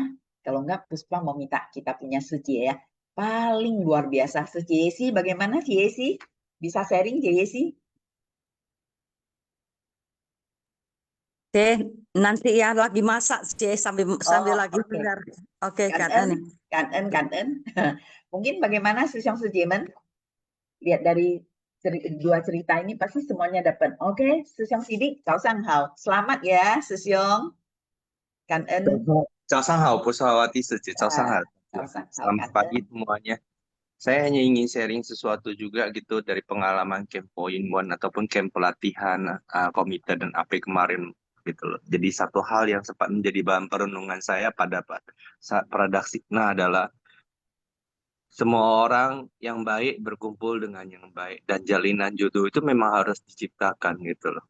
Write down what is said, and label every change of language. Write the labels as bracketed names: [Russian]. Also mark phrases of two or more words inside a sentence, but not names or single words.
[Indonesian] Kalau enggak, Puspa mau minta kita punya Suci ya. Paling luar biasa. Suci Yesi, bagaimana Ci Yesi? Bisa sharing Ci Yesi? Oke, nanti ya lagi masak sih sambil Oh, lagi oke. dengar. Oke, [Vietnamese] Cảm [Indonesian] Kak [Vietnamese] ơn, cảm ơn, cảm ơn. [Indonesian] Mungkin bagaimana Susyong Sujiman? Lihat dari dua cerita ini pasti semuanya dapat. Oke, Susyong Sidik, [Chinese] 早上好. [Indonesian] Selamat ya, Susyong. [Vietnamese] Cảm ơn. [Chinese] 早上好，不是Hawati Sejak. 早上好. 早上好, [Indonesian] Selamat [Vietnamese] cảm [Indonesian] pagi [Vietnamese] ơn. [Indonesian] semuanya. Saya hanya ingin sharing sesuatu juga gitu dari pengalaman Camp Point One ataupun camp pelatihan komite dan AP kemarin gitu loh. Jadi satu hal yang sempat menjadi bahan perenungan saya pada saat Pradaksina adalah semua orang yang baik berkumpul dengan yang baik dan jalinan jodoh itu memang harus diciptakan gitu loh.